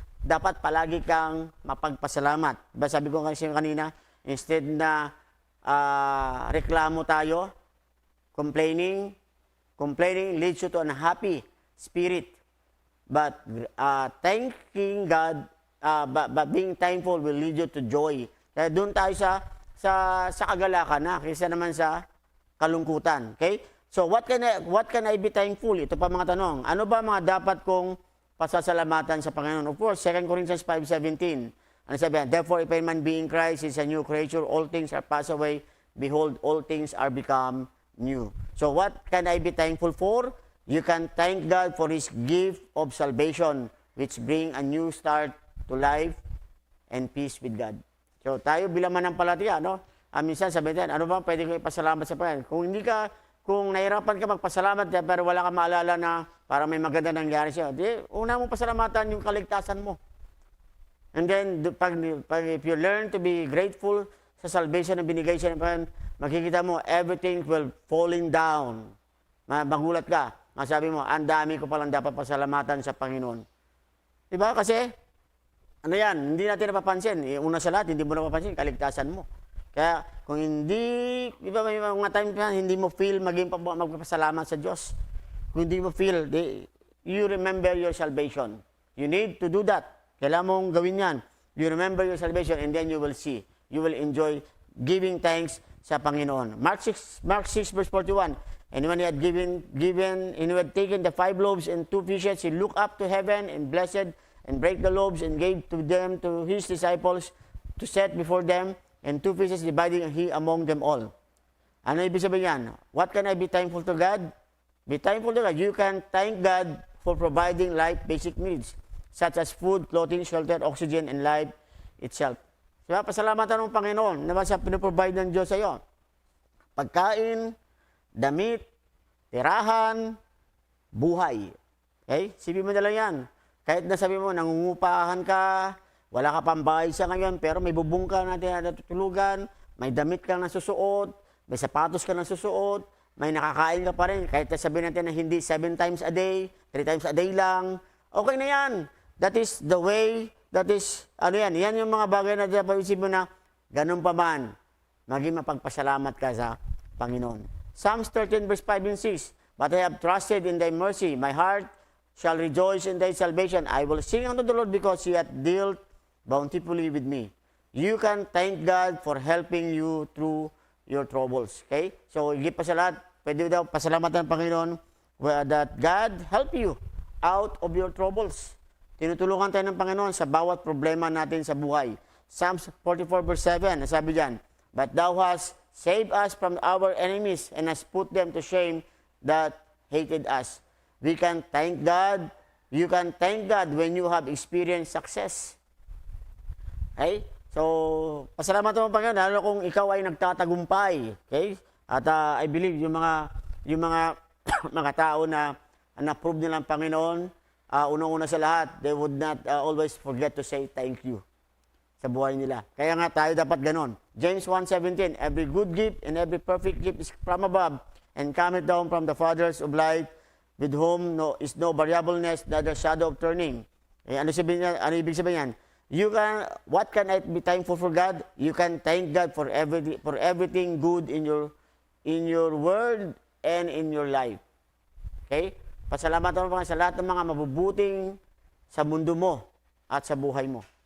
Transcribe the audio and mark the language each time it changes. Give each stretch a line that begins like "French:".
Filipino: Dapat palagi kang mapagpasalamat. Diba sabi ko kasi kanina, instead na reklamo tayo,
English: complaining leads you to an unhappy spirit. But thanking God, but being thankful will lead you to joy.
Filipino: Kaya doon tayo sa kagalakan na kaysa naman sa kalungkutan. Okay?
English: So what can I be thankful?
Filipino: Ito pa mga tanong. Ano ba mga dapat kong pasasalamatan sa Panginoon?
English: Of course, 2 Corinthians 5:17.
Filipino: Ano sabi?
English: Therefore, if any man be in Christ, is a new creature. All things are passed away. Behold, all things are become new. So what can I be thankful for? You can thank God for His gift of salvation, which bring a new start to life and peace with God.
Filipino: So tayo bilang manampalataya, no? Minsan sabi natin, ano ba pwede ko ipasalamat sa Panginoon? Kung nahirapan ka magpasalamat pero wala ka maalala na para may maganda nangyari siya, di una mong pasalamatan yung kaligtasan mo.
English: And then, if you learn to be grateful sa salvation
Filipino: na binigay siya ng Panginoon, makikita mo,
English: everything will falling down.
Filipino: Magulat ka. Masabi mo, ang dami ko palang dapat pasalamatan sa Panginoon. Diba? Kasi, ano yan, hindi natin napapansin. Una sa lahat, hindi mo napapansin, kaligtasan mo. Kaya kung hindi, di ba may mga time na hindi mo feel magpapasalamat sa Diyos. Kung hindi mo feel,
English: you remember your salvation. You need to do that.
Filipino: Kailangan mong gawin yan.
English: You remember your salvation and then you will see. You will enjoy giving thanks
Filipino: sa Panginoon.
English: Mark 6 verse 41. And when he had and he had taken the 5 loaves and 2 fishes, he looked up to heaven and blessed and brake the loaves and gave to them to his disciples to set before them, and 2 fishes dividing he among them all.
Filipino: Ano ibig sabihin yan?
English: What can I be thankful to God? Be thankful to God. You can thank God for providing life basic needs, such as food, clothing, shelter, oxygen, and life itself.
Filipino: Diba? Pasalamatan ng Panginoon na sa pinoprovide ng Diyos sa iyo. Pagkain, damit, tirahan, buhay. Okay? Sipin mo na lang yan. Kahit na sabi mo, nangungupahan ka, wala ka pang bahay sa ngayon, pero may bubong ka natin natutulugan, may damit ka na susuot, may sapatos ka na susuot, may nakakain ka pa rin. Kahit na sabihin natin na hindi
English: 7 times a day,
Filipino: 3 times a day lang, okay na yan.
English: That is the way,
Filipino: yan yung mga bagay na dapat isipin mo na, ganun pa man, maging mapagpasalamat ka sa Panginoon.
English: Psalms 13 verse 5 and 6, But I have trusted in thy mercy, my heart shall rejoice in thy salvation. I will sing unto the Lord because he hath dealt bountifully with me. You can thank God for helping you through your troubles.
Filipino: Okay? So, higit pa sa lahat, pwede daw pasalamatan ng Panginoon
English: that God help you out of your troubles.
Filipino: Tinutulungan tayo ng Panginoon sa bawat problema natin sa buhay.
English: Psalms 44 verse 7,
Filipino: nasabi dyan,
English: But thou hast saved us from our enemies and hast put them to shame that hated us. We can thank God. You can thank God when you have experienced success.
Filipino: Okay? So, pasalamatan mo Panginoon, lalo kung ikaw ay nagtatagumpay. Okay? At I believe yung mga mga tao na na-prove nila ng Panginoon, unang-una sa lahat,
English: they would not always forget to say thank you
Filipino: sa buhay nila. Kaya nga tayo dapat ganon.
English: James 1:17, Every good gift and every perfect gift is from above and cometh down from the fathers of light, with whom is no variableness, neither shadow of turning.
Filipino: Ano ibig sabihin yan?
English: What can I be thankful for God? You can thank God for everything good in your world and in your life. Okay?
Filipino: Pasalamatan mo sa lahat ng mga mabubuting sa mundo mo at sa buhay mo.